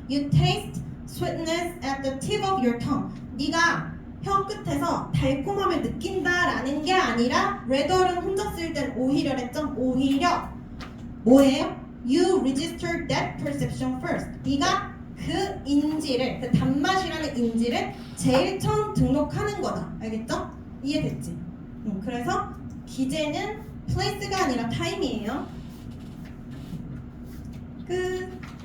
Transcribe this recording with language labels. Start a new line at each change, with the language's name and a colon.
English: You taste sweetness at the tip of your tongue.
Korean: 네가 혀 끝에서 달콤함을 느낀다라는 게 아니라 rather는 혼자 쓸 땐 오히려랬죠? 오히려 뭐예요?
English: You register that perception first.
Korean: 네가 그 인지를, 그 단맛이라는 인지를 제일 처음 등록하는 거다. 알겠죠? 이해됐지? 그래서 기제는 place가 아니라 time이에요. 끝.